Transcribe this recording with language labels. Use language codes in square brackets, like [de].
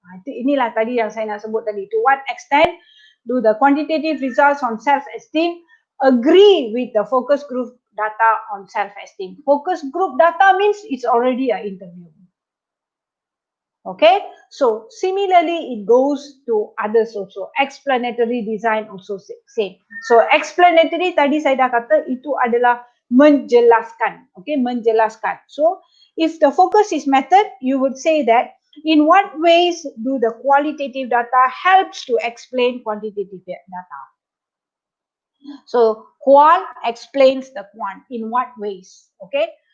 [ms] Inilah tadi yang saya nak sebut tadi. [en] To what extent do the quantitative results on self-esteem agree with the focus group data on self-esteem? Focus group data means it's already an interview. Okay, so similarly it goes to others also. Explanatory design also same. [ms] So explanatory tadi saya dah kata itu adalah menjelaskan. Okay, menjelaskan. [en] So if the focus is method, you would say that in what ways do the qualitative data helps to explain quantitative data? So qual explains the quant. In what ways? Okay.